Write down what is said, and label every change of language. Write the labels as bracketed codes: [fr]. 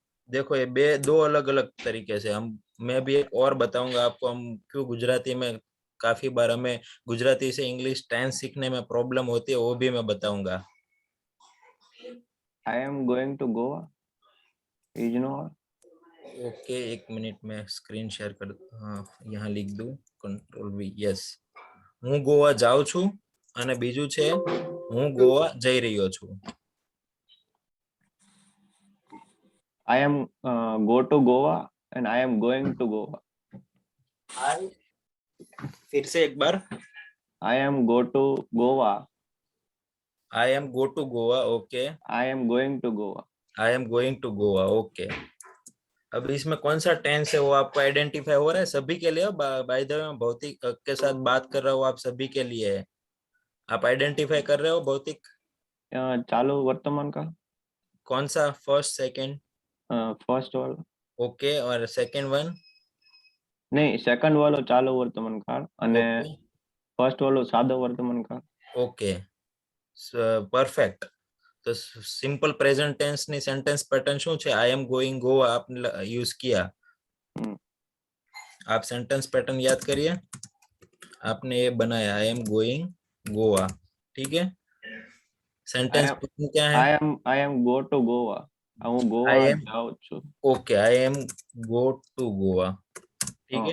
[hi] देखो ये दो अलग अलग तरीके से हम, मैं भी एक और बताऊंगा आपको, हम क्यों गुजराती में काफी बार हमें गुजराती से इंग्लिश टेंस सीखने में प्रॉब्लम होती है, वो भी मैं बताऊंगा। [en] I am going to Goa. Is no. [hi] Okay, एक मिनट में स्क्रीन शेयर कर, हाँ यहाँ लिख दूं, Ctrl+V। [gu] यस, હું ગોવા જાઉં છું અને બીજું છે હું ગોવા જઈ રહ્યો છું। [en] I am go to Goa and I am going to Goa. [hi] फिर से एक बार। [en] I am go to Goa. I am go to Goa. Okay. I am going to Goa. I am going to Goa. [hi] Okay, अब इसमें कौन सा tense है वो आपको आइडेंटिफाई हो रहा है? सभी के लिए, बाय द वे मैं भौतिक के साथ बात कर रहा हूँ, आप सभी के लिए है। आप आइडेंटिफाई कर रहे हो भौतिक? [gu] चालू वर्तमान काल। [hi] कौन सा? First, second? फर्स्ट वाला ओके, और सेकंड वन? [gu] नहीं, सेकंड वालो चालू वर्तमान काल અને [hi] ओके [gu] फर्स्ट वालो सादो वर्तमान काल। [hi] Okay, perfect. [gu] तो सिंपल प्रेजेंट टेंस ની સેન્ટેન્સ પેટર્ન શું છે? [en] I am going Goa [hi] आपने यूज किया। आप सेंटेंस पैटर्न याद करिए, आपने ये बनाया आई एम गोइंग गोवा, ठीक है। सेंटेंस पैटर्न क्या है? [en] I am go to Goa. [gu] હું ગોવા [en] I am, [gu] જાઉં છું। [hi] Okay, I am go to Goa, ठीक है।